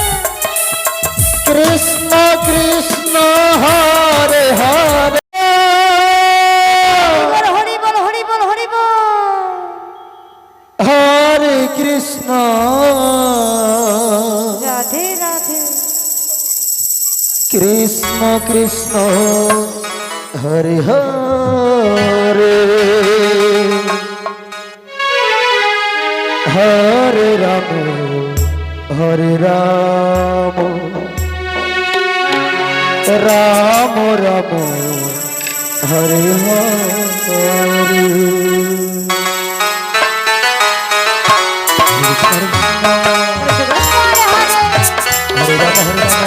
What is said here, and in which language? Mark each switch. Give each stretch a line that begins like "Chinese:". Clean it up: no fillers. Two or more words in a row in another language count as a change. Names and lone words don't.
Bangla: কৃষ্ণ কৃষ্ণ হরে হরে হরি বল হরি বল হরি বল হরে কৃষ্ণ রাধে রাধে কৃষ্ণ কৃষ্ণ হরে হরে হরে রাম হরে রাম রাম রাম হরে হরে হরে রাম হরে রাম